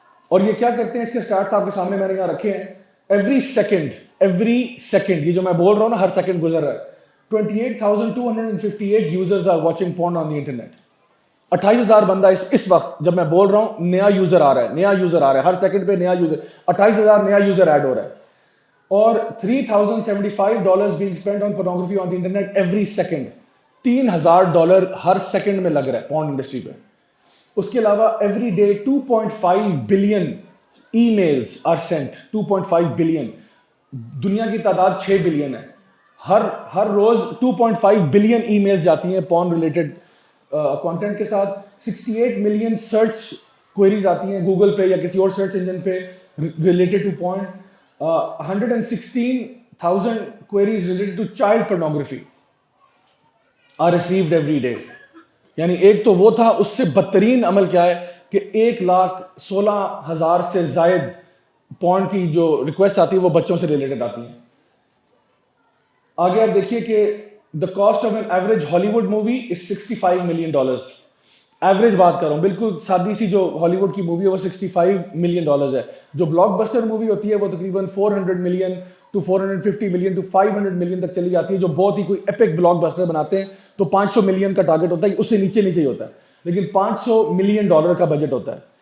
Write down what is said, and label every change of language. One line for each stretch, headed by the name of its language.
Urdu: اور یہ کیا کرتے ہیں, اس کے سٹارٹس آپ کے سامنے میں نے یہاں رکھے ہیں. ایوری سیکنڈ یہ جو میں بول رہا ہوں نا, ہر سیکنڈ گزر رہا ہے. 28,258
English: Users are watching porn on the internet.
Urdu: 28,000 بندہ اس وقت جب میں بول رہا ہوں نیا یوزر آ رہا ہے, ہر سیکنڈ پہ نیا یوزر, 28,000 نیا یوزر ایڈ ہو رہا ہے.
English: اور $3,075 being spent on pornography on the internet every second.
Urdu: $3,000 Hare second میں لگ رہا ہے پورن انڈسٹری پہ. اس کے علاوہ
English: Every day 2.5 billion emails are sent.
Urdu: 2.5 billion, دنیا کی تعداد 6 بلین ہے. ہر روز 2.5 بلین ای میلز جاتی ہیں پورن ریلیٹڈ کانٹینٹ کے ساتھ. 68 ملین سرچ کوئریز آتی ہیں گوگل پہ یا کسی اور سرچ انجن پہ related to puran.
English: 116,000 queries related to child pornography are received every day.
Urdu: یعنی ایک تو وہ تھا, اس سے بدترین عمل کیا ہے کہ 1,16,000 سے زائد پورن کی جو ریکویسٹ آتی ہے وہ بچوں سے ریلیٹڈ آتی ہیں. آگے آپ دیکھیے کہ
English: the cost of an average Hollywood movie is $65 million.
Urdu: Average بات کر رہا ہوں, بالکل سادی سی جو ہالی ووڈ کی مووی ہے وہ $65 ملین ہے. جو بلاک بسٹر مووی ہوتی ہے وہ تقریباً 400 million to 450 million to 500 million تک چلی جاتی ہے. جو بہت ہی کوئی ایپک بلاک بسٹر بناتے ہیں تو 500 ملین کا ٹارگٹ ہوتا ہے, اس سے نیچے ہی ہوتا ہے, لیکن $500 ملین کا بجٹ ہوتا ہے.